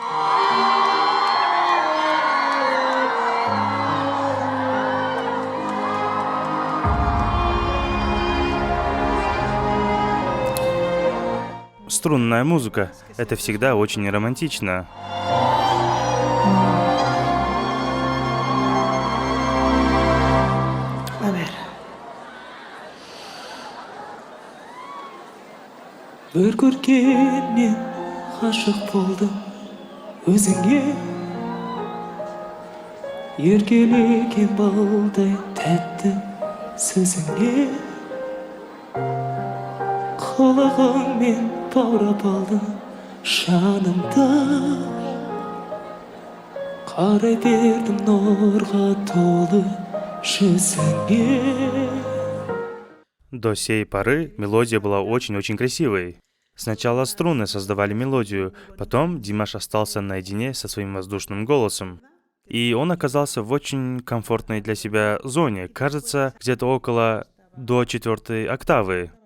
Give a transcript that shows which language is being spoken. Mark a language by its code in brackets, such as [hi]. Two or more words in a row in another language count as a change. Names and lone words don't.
[ru] Струнная музыка. Это всегда очень романтично. [kk] Bir көргеннен ғашық болдым өзіңе, еркелеген балдай тәтті сөзіңе, қылығыңмен баурап алдың жанымды, қарай бердім нұрға толы жүзіңе. [ru] До сей поры мелодия была очень-очень красивой. Сначала струны создавали мелодию, потом Димаш остался наедине со своим воздушным голосом. И он оказался в очень комфортной для себя зоне, кажется, где-то около до 4-й октавы.